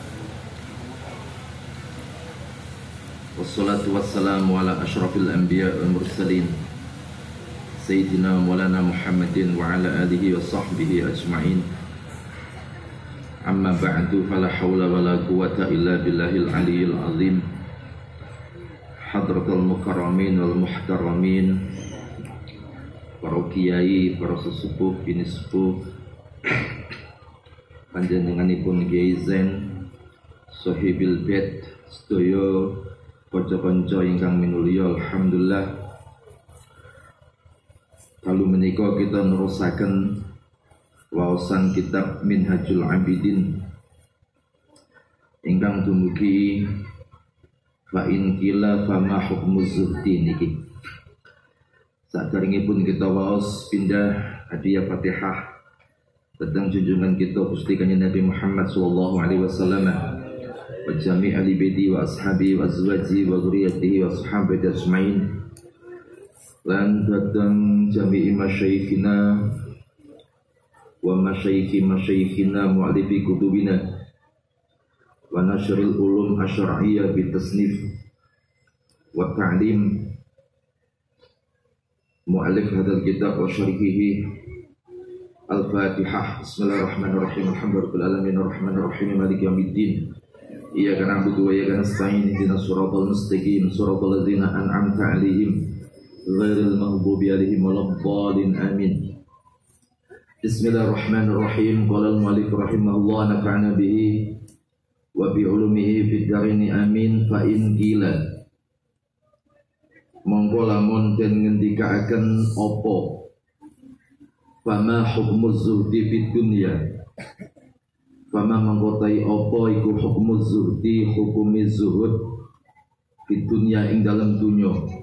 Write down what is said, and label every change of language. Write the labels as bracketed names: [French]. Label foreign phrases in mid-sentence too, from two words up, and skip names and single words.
[Arabic] والصلاة والسلام على أشرف الأنبياء والمرسلين سيدنا مولانا محمد وعلى آله وصحبه أجمعين. أما بعد فلا حول ولا قوة إلا بالله العلي العظيم. حضرة المكرمين والمحترمين, [Javanese] para kiai, para sesepuh, bini sepuh, panjenenganipun Kiai Zain, Sohibil Bait, sedaya kanca-kanca ingkang minulya, alhamdulillah. Kalau menika kita nerusaken waosan kitab Minhajul Abidin ingkang dumugi [Arabic] فإن قيل فما حكم الزهد [Javanese] niki. Saderengipun kita waos pindah hadiah Fatihah tentang junjungan kita Gusti Kanjeng Nabi Muhammad [Arabic] صلى الله عليه وسلم وجميع آل بيتي وأصحابي وأزواجي وذريته وصحابتي أجمعين, [Javanese] lan datang [Arabic] جميع مشايخنا ومشايخ مشايخنا مؤلفي كتبنا ونشر العلوم الشرعية بتصنيف وتعليم مؤلف هذا الكتاب وشارحه. Al-Fatihah. Bismillahirrahmanirrahim. الحمد لله رب العالمين الرحمن الرحيم مالك يوم الدين. إياك نعبد وإياك نستعين اهدنا الصراط المستقيم صراط الذين أنعمت عليهم غير المغضوب عليهم ولا الضالين. Amin. Bismillahirrahmanirrahim. قال المؤلف رحمه الله نفعنا به وبعلومه في الدارين آمين. فإن قيل, [Javanese] mongko lamun den ngendikaaken apa [Arabic] فما حكم الزهد في الدنيا, [Javanese] fama mengkotai apa iku [Arabic] حكم الزهد, حكم الزهد في الدنيا [Javanese] ing dalam dunya.